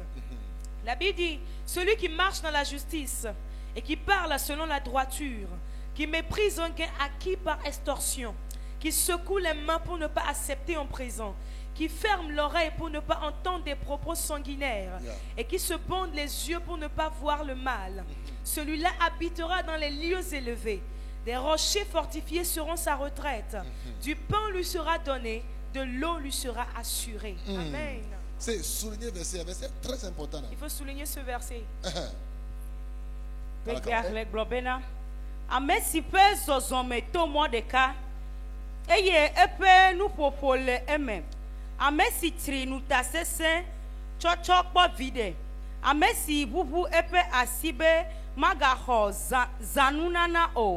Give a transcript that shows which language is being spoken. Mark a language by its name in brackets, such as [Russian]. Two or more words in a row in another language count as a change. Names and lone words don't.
[French] La Bible dit: celui qui marche dans la justice et qui parle selon la droiture, qui méprise un gain acquis par extorsion, qui secoue les mains pour ne pas accepter en présent, qui ferme l'oreille pour ne pas entendre des propos sanguinaires, et qui se bande les yeux pour ne pas voir le mal. Celui-là habitera dans les lieux élevés. Des rochers fortifiés seront sa retraite. Du pain lui sera donné, de l'eau lui sera assurée. Amen. C'est souligner verset très important. Il faut souligner ce verset. [Ewe] Ame si pe zɔzɔme to mɔ ɖeka eye eƒe nuƒoƒo le eme. Ame si tri nuta sesẽ tsɔtsɔ kpɔ vi ɖe. Ame si ʋuʋu eƒe asi be magaxɔ zanunana o.